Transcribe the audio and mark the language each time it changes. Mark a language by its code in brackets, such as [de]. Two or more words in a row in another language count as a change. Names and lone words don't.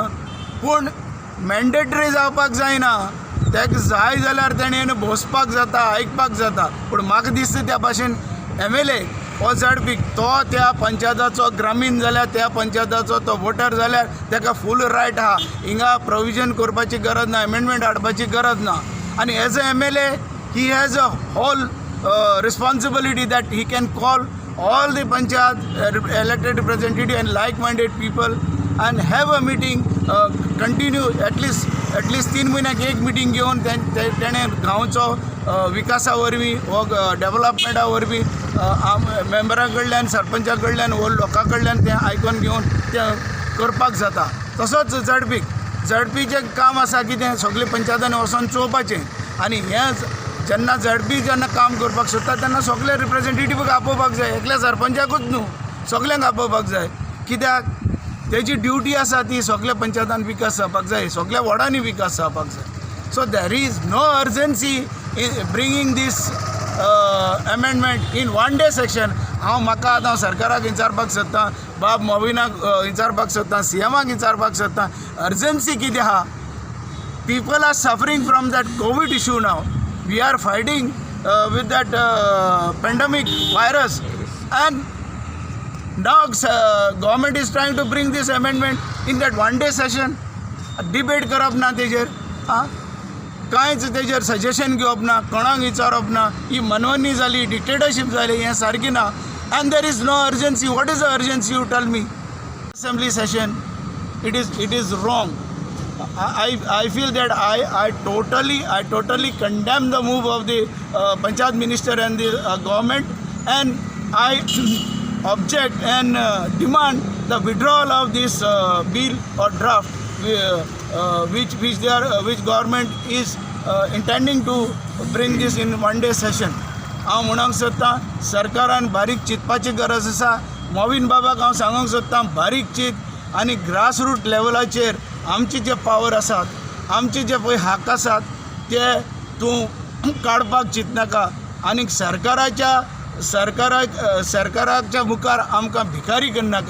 [kok] पूण मॅन्डेटरी जावपाक जायना. ताका जाय जाल्यार तेणें बसपाक जाता, आयकपाक जाता. पूण म्हाका दिसता त्या भाशेन MLA हो ZP तो त्या पंचायताचो ग्रामीण जाल्यार त्या पंचायताचो तो वोटर जाल्यार ताका [en] full right [kok] आहा. हिंगा प्रोविजन करपाची गरज ना, अमेंडमेंट हाडपाची गरज ना. आनी [en] as a MLA he has a whole responsibility that he can call all the panchayat elected representative and like-minded people and have a meeting, continue at least 3 [kok] म्हयन्याक एक मिटींग घेवन तेणें गांवचो विकासा वरवीं हो डेव्हलपमेंटा वरवीं मेंबरां कडल्यान, सरपंचा कडल्यान, वो लोकां कडल्यान तें आयकून घेवन तें करपाक जाता. तसोच ZPचें काम आसा कितें, सगळे पंचायतांनी वचोन चोवपाचें. आनी हें जेन्ना ZP काम करपाक सोदता तेन्ना सगळे रिप्रेझेंटेटिव्हाक आपोवपाक जाय. एकल्या सरपंचाकूच न्हू, सगळ्यांक आपोवपाक जाय. कित्याक तेजी ड्युटी आसा ती सगळ्या पंचायतान विकास जावपाक जाय, सगळ्या वॉर्डांनी विकास जावपाक जाय. [en] so there is no urgency in bringing this amendment in 1 day session [kok] म्हाका आतां सरकाराक विचारपाक सोदतां, बाब मोविनाक विचारपाक सोदतां, CMाक विचारपाक सोदतां, अर्जन्सी कितें आहा? [en] People are suffering from that COVID issue now. We are fighting with that pandemic virus, and now government is trying to bring this amendment in that 1 day session. [kok] Debate करप ना तेजेर, कांयच तेजेर सजेशन घेवप ना, कोणाक विचारप ना. ही मनवणी जाली, डिक्टेटरशीप जाली, हें सारकी ना. [en] And there is no urgency. What is the urgency, you tell me? Assembly session, it is wrong. I feel that I totally condemn the move of the Panchayat Minister and the government, and I object and demand the withdrawal of this bill or draft which government is intending to bring this in 1 day session. [kok] हांव म्हणूंक सोदतां सरकारान बारीक चिंतपाची गरज आसा. मोविन बाबाक हांव सांगूंक सोदतां बारीक चिंत आनी ग्रासरूट लेवलाचेर आमचे जे पावर आसात, आमचे जे पळय हाक आसात ते तूं काडपाक चिंतनाका. आनी सरकाराच्या मुखार आमकां भिकारी करनाका.